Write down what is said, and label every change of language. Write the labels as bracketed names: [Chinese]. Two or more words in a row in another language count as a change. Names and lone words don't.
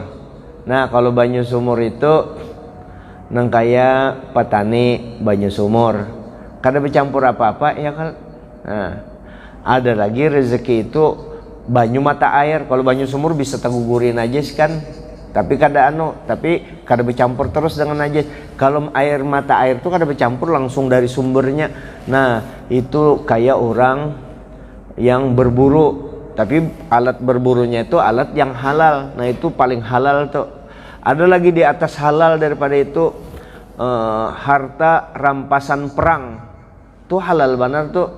[Banjar] Nah kalau banyu sumur itu nang kaya petani banyu sumur kada bercampur apa-apa ya kan. Nah, ada lagi rezeki itu banyu mata air. Kalau banyu sumur bisa tegugurin aja sih kan, tapi kada bercampur terus dengan aja. Kalau air mata air itu kada bercampur langsung dari sumbernya. [Indonesian] Nah itu kayak orang yang berburu, tapi alat berburunya itu alat yang halal. Nah itu paling halal tuh. Ada lagi di atas halal daripada itu harta rampasan perang tuh halal benar tuh.